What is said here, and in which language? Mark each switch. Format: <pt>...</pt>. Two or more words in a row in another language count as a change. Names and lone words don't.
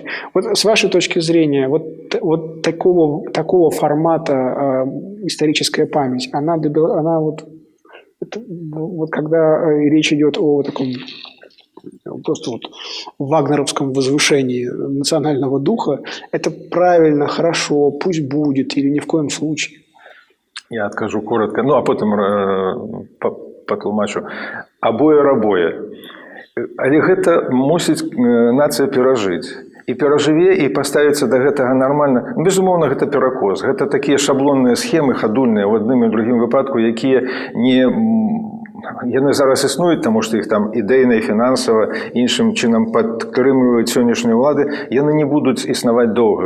<ru>Вот с вашей точки зрения, вот такого формата историческая память, она когда речь идет о таком просто вагнеровском возвышении национального духа, это правильно, хорошо, пусть будет или ни в коем случае?</ru> <be>Я адкажу коротко, а потым патлумачу. Абое-рабое. Але гэта мусіць нацыя перажыць. І перажыве, і паставіцца да гэтага нармальна. Безумоўна, гэта перакос. Гэта такія шаблонныя схемы, хадульныя ў адным і другім выпадку, якія яны зараз існуюць, таму што іх там ідэйна і фінансава іншым чынам падтрымліваюць сённяшнюю ўлады, яны не будуць існаваць доўга.</be>